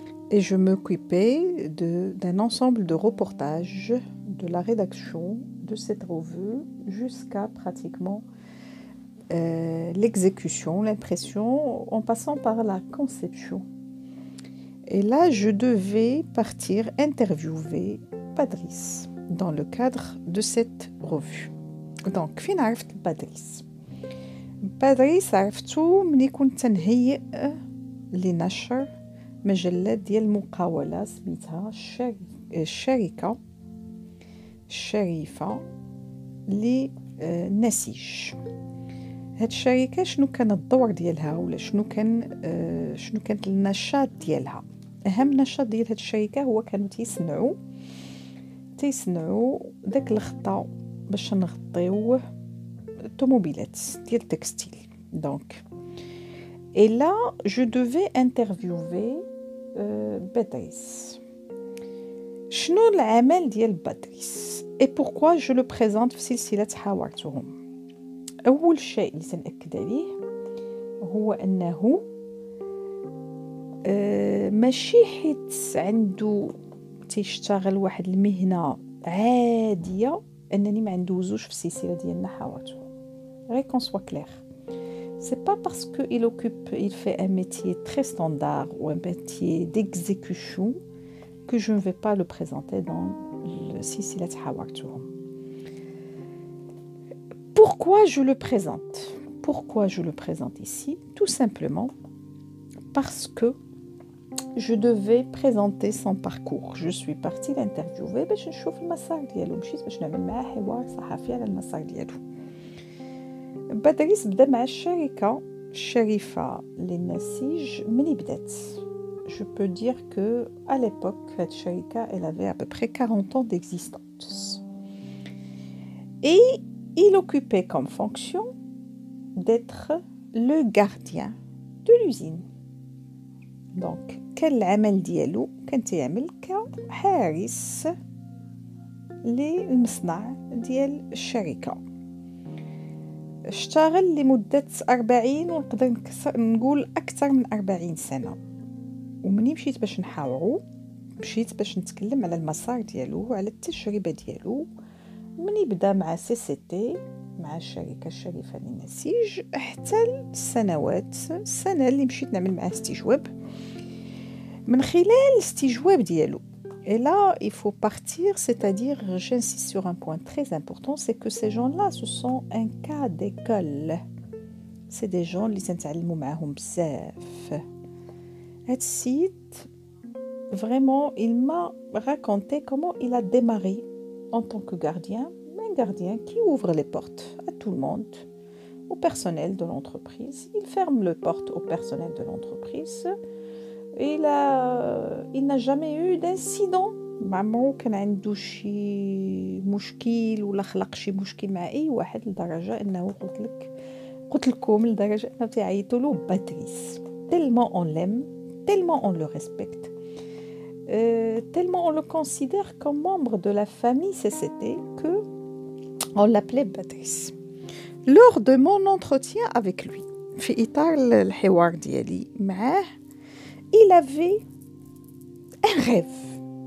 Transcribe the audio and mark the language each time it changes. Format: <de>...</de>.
<fr>Et je m'occupais d'un ensemble de reportages de la rédaction de cette revue jusqu'à pratiquement l'exécution, l'impression, en passant par la conception. Et là, je devais partir interviewer Badris dans le cadre de cette revue.</fr> <ar>Donc, فين عرفت Badris عرفتو ملي كنت تنهيئ لنشر مجلة ديال المقاولة سميتها الشركة الشريفة للنسيج. هاد الشركة شنو كان الدور ديالها ولا شنو كانت النشاط ديالها؟ اهم نشاط ديال هاد الشركة هو كانوا تيصنعوا داك الخطا باش نغطيوه automobilettes ديال التكستيل.</ar> <fr>Donc et là je devais interviewer Badris.</fr> <ar>شنو العمل ديال بادريس</ar> <fr>et pourquoi je le présente</fr> <ar>في سلسلة حاورتهم؟ اول شيء اللي سنأكد عليه هو انه ماشي حيت عنده تيشتغل واحد المهنة عادية انني ما ندوزوش في السلسلة ديالنا حاورتهم.</ar> <fr>Qu'on soit clair. C'est pas parce qu'il fait un métier très standard ou un métier d'exécution que je ne vais pas le présenter dans le Silsilat Hawartuhum. Pourquoi je le présente ici? Tout simplement parce que je devais présenter son parcours. Je suis partie l'interviewer</fr> <ar>باش نشوف المسار ديالو، مشيت باش نعمل معاه حوار صحفي على المسار ديالو. بادريس بدا مع الشركة الشريفة للنسيج مني بدات.</ar> <fr>Je peux dire que à l'époque cette الشركة elle avait à peu près 40 ans d'existence. Et il occupait comme fonction d'être le gardien de l'usine.</fr> <ar>Donc كان العمل ديالو كان تيعمل كحارس للمصنع ديال الشركة. اشتغل لمدة 40 ونقدر نقول أكثر من 40 سنة. ومني مشيت باش نحاورو، مشيت باش نتكلم على المسار ديالو، على التجربة ديالو مني بدا مع CCT مع الشركة الشريفة للنسيج حتى السنة اللي مشيت نعمل معاه استجواب. من خلال الاستجواب ديالو</ar> <fr>et là il faut partir, c'est-à-dire j'insiste sur un point très important, c'est que ces gens-là ce sont un cas d'école. C'est des gens</fr> <ar>اللي تنتعلموا معاهم بزاف. هاد السيد</ar> <fr>vraiment il m'a raconté comment il a démarré en tant que gardien, un gardien qui ouvre les portes à tout le monde, au personnel de l'entreprise. Il ferme les portes au personnel de l'entreprise. Il n'a jamais eu d'incident.</fr> <ar>ما كان عنده شي مشكل ولا خلق شي مشكل مع اي واحد لدرجه انه قلت لكم لدرجه انه تيعيطوا له باتريس.</ar> <fr>tellement on l'aime, tellement on le respecte, tellement on le considère comme membre de la famille CCT que on l'appelait Badris. Lors de mon entretien avec lui</fr> <ar>في إطار الحوار ديالي معاه</ar> <fr>il avait un rêve.</fr>